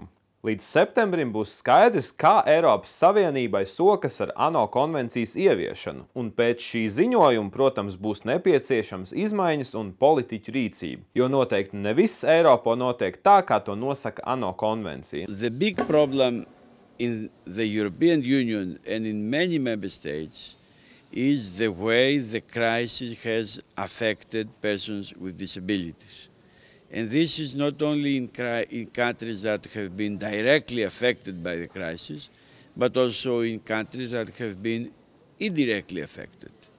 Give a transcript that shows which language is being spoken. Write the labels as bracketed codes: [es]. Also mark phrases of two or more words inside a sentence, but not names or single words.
[lv] Līdz septembrim būs skaidrs, kā Eiropas Savienībai sokas ar ANO konvencijas ieviešanu, un pēc šī ziņojuma, protams, būs nepieciešams izmaiņas un politiķu rīcība, jo noteikti ne viss Eiropā notiek tā, kā to nosaka ANO konvencija. [en] The big problem in the European Union and in many member states is the way the crisis has affected persons with disabilities. And this is not only in countries that have been directly affected by the crisis, but also in countries that have been indirectly affected.